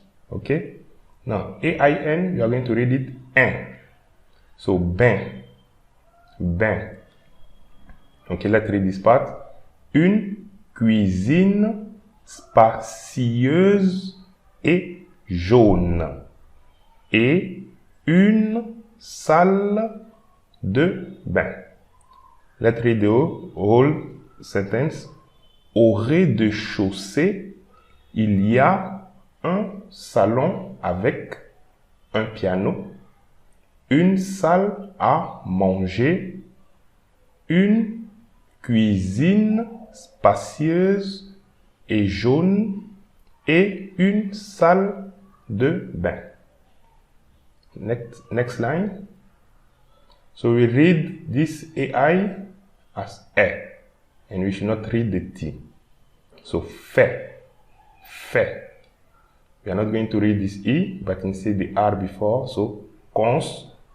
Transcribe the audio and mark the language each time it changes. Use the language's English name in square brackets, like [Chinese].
[English] Okay. Now, AIN, we are going to read it un. So, bain. Okay, let's read this part. [French] Une cuisine spacieuse et jaune. Et une salle de bain. [English] Let's read the whole sentence. [French] Au rez-de-chaussée, il y a un salon avec un piano, une salle à manger, une cuisine spacieuse et jaune et une salle de bain. [English] Next line. So we read this AI as E, and we should not read the T. So fait. We are not going to read this E, but instead the R before. So construire.